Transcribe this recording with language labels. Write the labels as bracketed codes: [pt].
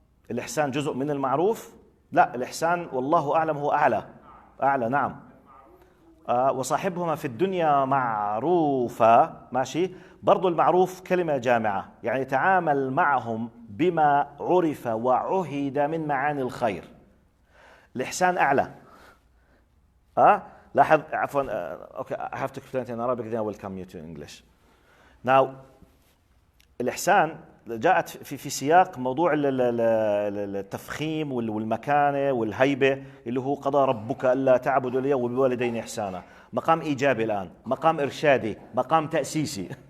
[ar] الإحسان جزء من المعروف؟ لا، الإحسان والله أعلم هو أعلى نعم. وصاحبهما في الدنيا معروفة، ماشي. برضو المعروف كلمة جامعة، يعني تعامل معهم بما عرف وعهد من معاني الخير. الإحسان أعلى. لاحظ عفوا. [en] Okay, I have to explain it in Arabic, then I will come to English. [ar] Now, الإحسان جاءت في سياق موضوع التفخيم والمكانة والهيبة، اللي هو قضى ربك ألا تعبدوا إلا وبالوالدين إحسانا. مقام إيجابي الآن، مقام إرشادي، مقام تأسيسي.